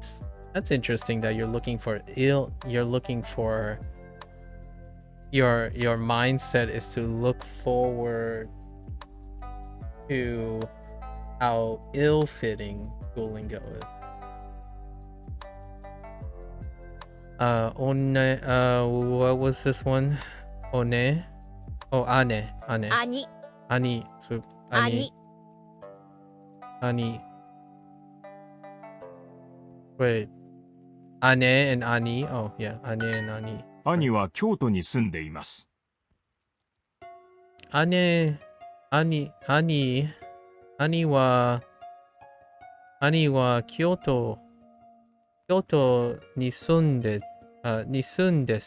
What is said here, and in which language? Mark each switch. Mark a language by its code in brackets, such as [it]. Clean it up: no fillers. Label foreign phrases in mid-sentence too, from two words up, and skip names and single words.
[en] That's interesting that you're looking for your mindset is to look forward to how ill-fitting Duolingo is. What was this one? One? Oh, ane. Ani. Ani. So, ani. Ani. Wait. Ane and ani. Oh, yeah. Ane and ani. [ja] 兄は京都に住んでいます。兄は京都に住んで、に住んです。